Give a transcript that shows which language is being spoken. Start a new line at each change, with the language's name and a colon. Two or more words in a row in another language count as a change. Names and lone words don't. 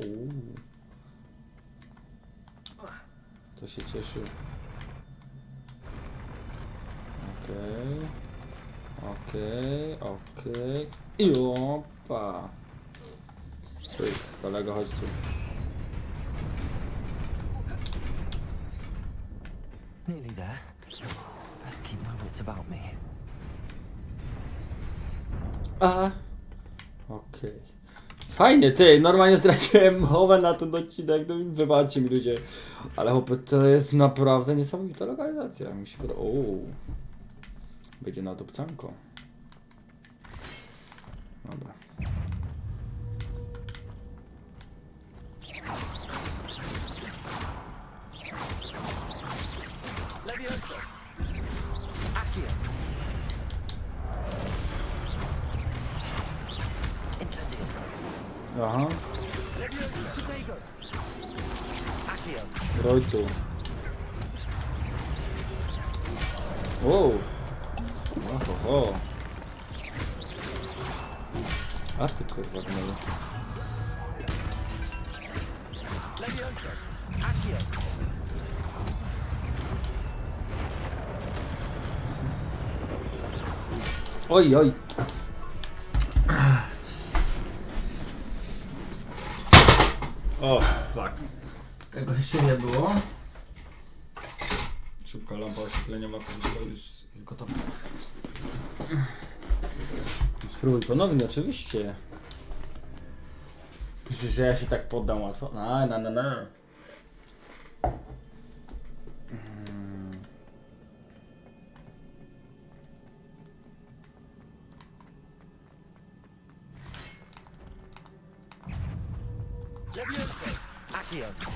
Polish: To się cieszy. Okej. I opa. Cyk, kolego, chodź tu.
English: Nearly there. Best keep my wits about me.
Polish: Okej. Fajnie, ty, normalnie straciłem mowę na ten odcinek, no wybaczcie mi ludzie. Ale chłopie, to jest naprawdę niesamowita lokalizacja. Mi się podoba. Będzie na dupcanko. Dobra. Levioso. Accio. Incendio. Aha. Levioso. Lutego. Accio. Roj tu. Wow. Oho. A ty kurwa gnoju. Levioso. Accio. Oj. O, fuck. Tego jeszcze nie było. Szybka lampa oświetlenia ma już jest gotowa. Spróbuj ponownie, oczywiście. Myślisz, że ja się tak poddam łatwo? No. Levioso. Accio.